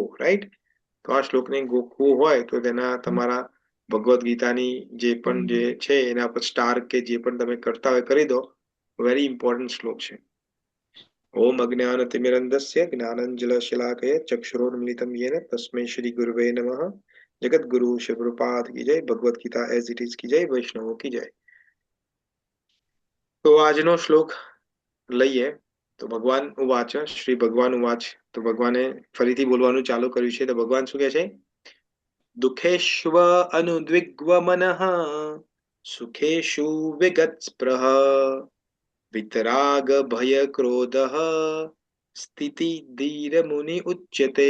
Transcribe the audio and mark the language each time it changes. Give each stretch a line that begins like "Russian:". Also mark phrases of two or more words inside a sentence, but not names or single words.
Gujarati: રાઈટ. તો આ શ્લોકને ગોખવો હોય તો તમારા ભગવદ્ ગીતાની જે પણ જે છે એના પર સ્ટાર કે જે પણ તમે કરતા હોય કરી દો.
English: very important
Gujarati: શ્લોક છે.
Sanskrit: ઓમ અજ્ઞાનતિમિરન્ધસ્ય જ્ઞાનંજલશલાકય ચક્ષુરોન્મિલિतं येन तस्मै श्री गुरुवे नमः.
Hindi: जगत गुरु शिवप्रपाद की जय. भगवत गीता एज इट इज की जय. वैष्णवों की जय.
Gujarati: तो આજનો શ્લોક લઈએ. તો
Sanskrit: ભગવાન ઉવાચ, શ્રી ભગવાન ઉવાચ.
Gujarati: તો ભગવાને ફરીથી બોલવાનું ચાલુ કર્યું છે. તો ભગવાન શું કહે છે?
Sanskrit: દુઃખેષ્વ અનુદ્વિગ્વ મનઃ સુખેષુ વિગત સ્પૃહ વિતરાગ ભય ક્રોધ સ્થિતિ ધીર મુનિ ઉચ્યતે.